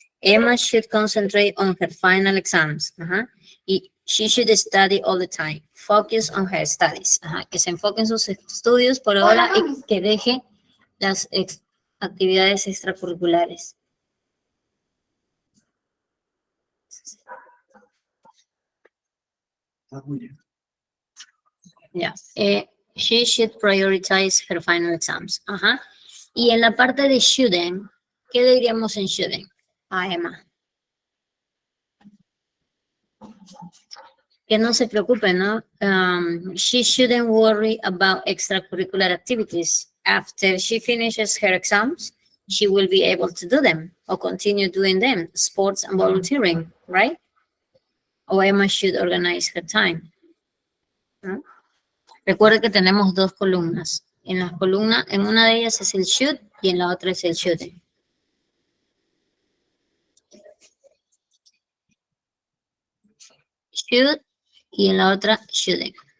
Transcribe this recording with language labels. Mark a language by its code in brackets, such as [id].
[en] Emma should concentrate on her final exams. Y she should study all the time. Focus on her studies. [es] Que se enfoque en sus estudios por ahora y que deje las actividades extracurriculares. [en] Yeah. She should prioritize her final exams. [es] Y en la parte de shouldn't, ¿qué diríamos en shouldn't? Emma. Que no se preocupe, ¿no? [en] She shouldn't worry about extracurricular activities. After she finishes her exams, she will be able to do them or continue doing them, sports and volunteering, right? Or Emma should organize her time. [es] ¿No? Recuerde que tenemos dos columnas. En la columna, en una de ellas es el should y en la otra es el shouldn't. Should y en la otra shouldn't.